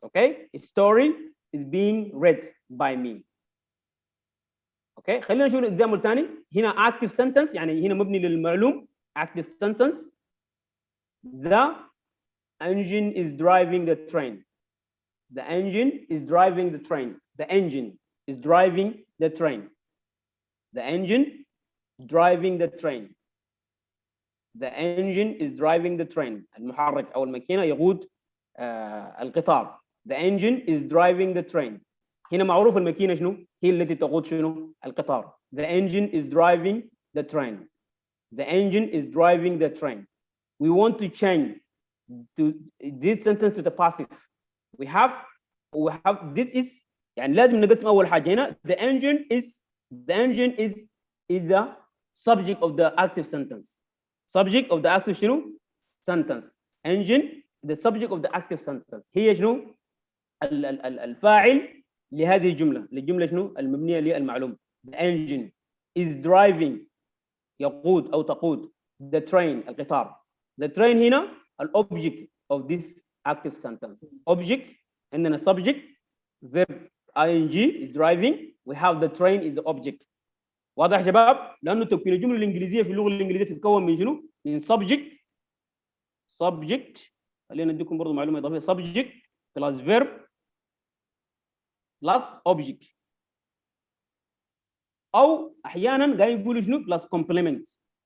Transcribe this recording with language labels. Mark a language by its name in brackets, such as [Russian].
[English] Okay, a story is being read by me. [Arabic] Okay, خلينا نشوف الإكزامبل الثاني. هنا active sentence يعني هنا مبني للمعلوم. [English] active sentence. The engine is driving the train. The engine is driving the train. The engine is driving the train. The engine driving the train. The engine is driving the train. [Arabic] المحرك أو الماكينة يقود القطار. [English] The engine is driving the train. [Arabic] هنا معروف الماكينة شنو؟ هي التي تقود شنو؟ القطار. [English] The engine is driving the train. The engine is driving the train. We want to change to this sentence to the passive. We have this is [Arabic] يعني لازم نقسم أول حاجة هنا. [English] The engine is the subject of the active sentence. Subject of the active شنو؟ sentence. Engine the subject of the active sentence. [Arabic] هي شنو؟ الفاعل لهذه الجملة شنو؟ المبنية للمعلوم. [English] The engine is driving [Arabic] يقود أو تقود [English] the train القطار. The train هنا object of this active sentence. Object عندنا subject verb ing is driving. We have the train is the object. [Arabic] واضح يا شباب؟ لأنه تكوين الجملة الإنجليزية في اللغة الإنجليزية تتكون من شنو؟ من subject خلينا نديكم برضه معلومة إضافية. [English] subject plus verb plus object. [Arabic] أو أحياناً قاعد يقولوا شنو؟ [English] plus complement.